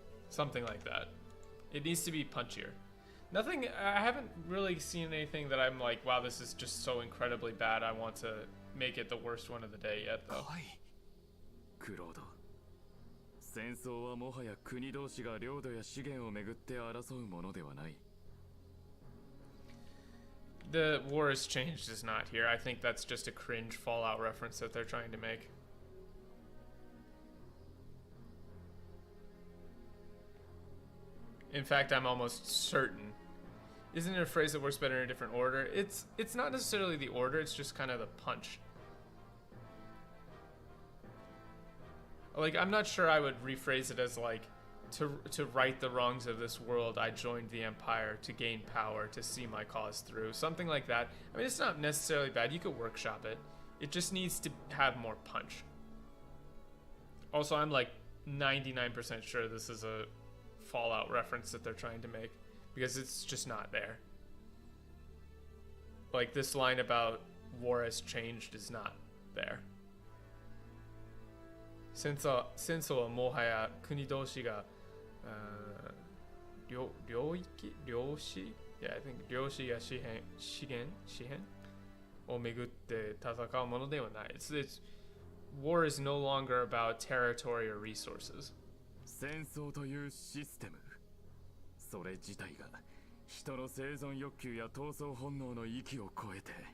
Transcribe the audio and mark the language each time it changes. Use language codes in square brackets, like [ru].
[en] Something like that. It needs to be punchier. Nothing, I haven't really seen anything that I'm like, wow, this is just so incredibly bad, I want to make it the worst one of the day yet, though. [ja] クロード、戦争はもはや国同士が領土や資源をめぐって争うものではない。 [en] The war has changed is not here. I think that's just a cringe Fallout reference that they're trying to make. In fact, I'm almost certain. Isn't it a phrase that works better in a different order? It's not necessarily the order, it's just kind of the punch. Like, I'm not sure I would rephrase it as like, to right the wrongs of this world, I joined the empire to gain power, to see my cause through. Something like that. I mean, it's not necessarily bad. You could workshop it. It just needs to have more punch. Also, I'm like 99% sure this is a Fallout reference that they're trying to make, because it's just not there. Like, this line about war has changed is not there. [ja] 戦争はもはや国同士が領地 [en] Yeah, I think [ja] 領地や資源をめぐって戦うものではない。 [en] War is no longer about territory or resources. [ja] 戦争というシステム、それ自体が人の生存欲求や闘争本能の域を超えて。